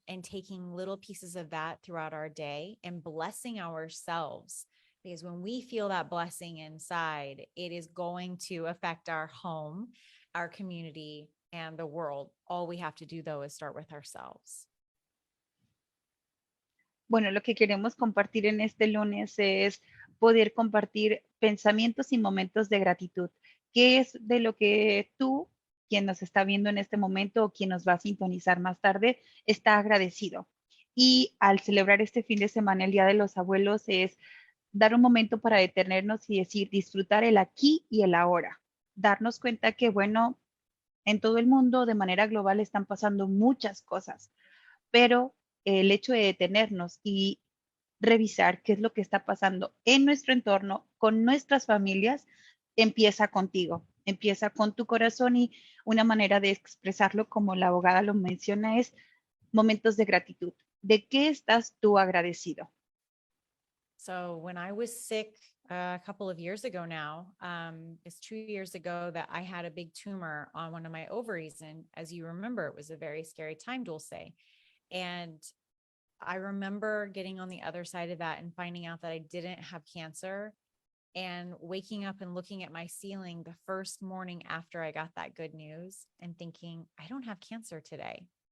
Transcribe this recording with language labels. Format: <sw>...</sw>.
<en>And taking little pieces of that throughout our day and blessing ourselves. Because when we feel that blessing inside, it is going to affect our home, our community, and the world. All we have to do, though, is start with ourselves.</en> <es>Bueno, lo que queremos compartir en este lunes es poder compartir pensamientos y momentos de gratitud. ¿Qué es de lo que tú, quien nos está viendo en este momento o quien nos va a sintonizar más tarde, está agradecido? Y al celebrar este fin de semana, el Día de los Abuelos, es dar un momento para detenernos y decir, disfrutar el aquí y el ahora. Darnos cuenta que, bueno, en todo el mundo de manera global están pasando muchas cosas, pero el hecho de detenernos y revisar qué es lo que está pasando en nuestro entorno, con nuestras familias, empieza contigo, empieza con tu corazón y una manera de expresarlo, como la abogada lo menciona, es momentos de gratitud. ¿De qué estás tú agradecido?</es> <en>So when I was sick a couple of years ago now, it's 2 years ago that I had a big tumor on one of my ovaries. And as you remember, it was a very scary time, Dulce. And I remember getting on the other side of that and finding out that I didn't have cancer and waking up and looking at my ceiling the first morning after I got that good news and thinking, I don't have cancer today.</en>